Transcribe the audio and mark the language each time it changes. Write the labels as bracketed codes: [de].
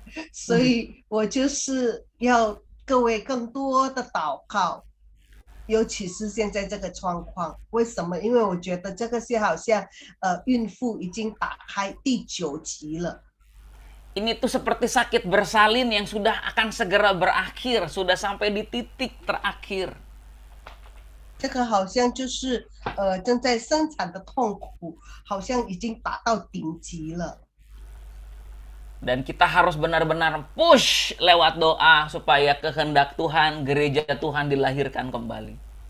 [zh] 所以我就是要各位更多的祷告，尤其是现在这个状况。为什么？因为我觉得这个是好像孕妇已经打开第9集了。 [id] Ini tuh seperti sakit bersalin yang sudah akan segera berakhir, sudah sampai di titik terakhir. [zh] 这个好像就是正在生产的痛苦，好像已经达到顶级了。 [id] Dan kita harus benar-benar push lewat doa supaya kehendak Tuhan, gereja Tuhan dilahirkan kembali.